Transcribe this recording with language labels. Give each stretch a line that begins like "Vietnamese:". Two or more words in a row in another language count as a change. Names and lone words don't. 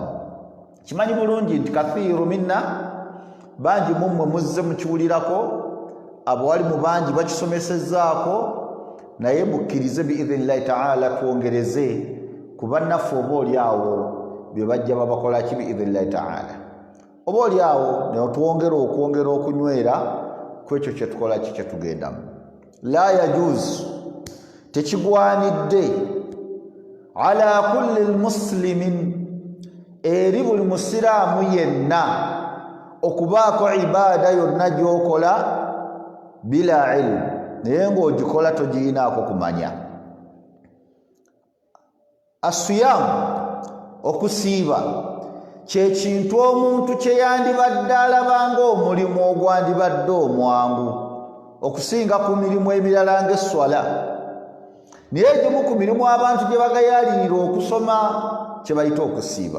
Ganda: Kimanyi bulungi nti
Arabic: كثير منا,
Ganda: bangi mummwe muzze mukiwulirako, abawali mu bangi bakisomesezzaako, naye mukkirize
Arabic: بإذن الله تعالى
Ganda: twongereze kuba naffe oba oliawo bye bajja babakola ki
Arabic: بإذن الله تعالى,
Ganda: oba oliawo ne twongera okunywera ku ekyo kye tukola ki kye tugendamu.
Arabic: لا يجوز, tekigwanidde على كل مسلم,
Ganda: eri buli musiraamu yenna okubaako ibaada yonna gy'okola
Arabic: بلا علم,
Ganda: naye ng'ogikola togiyinaako kumanya. Asiyaamu, okusiiba, kye kintu omuntu kye yandibadde alaba ng'omulimu ogwandibadde omwangu okusinga ku mirimu emirala ng'esswala, naye egimu ku mirimu abantu gye bagayaalirira okusoma kye bayita okusiiba.